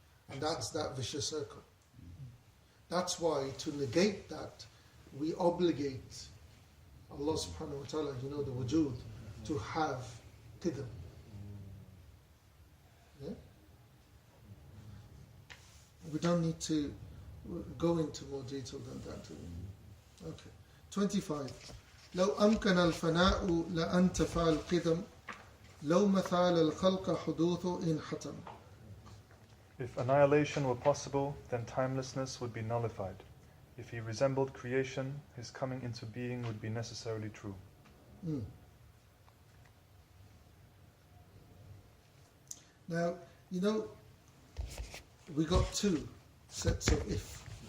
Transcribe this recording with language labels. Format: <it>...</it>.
<en>And that's that vicious circle. That's why to negate that, we obligate Allah subhanahu wa ta'ala, the wujud, to have qidam. Yeah? We don't need to go into more detail than that. Okay. 25.</en> <ar>لو أمكن الفناء لأنتفع القدم لو مثال الخلق حدوث إن حتم.</ar> <en>If annihilation were possible, then timelessness would be nullified. If he resembled creation, his coming into being would be necessarily true. Now, you know, we got two sets of if.</en>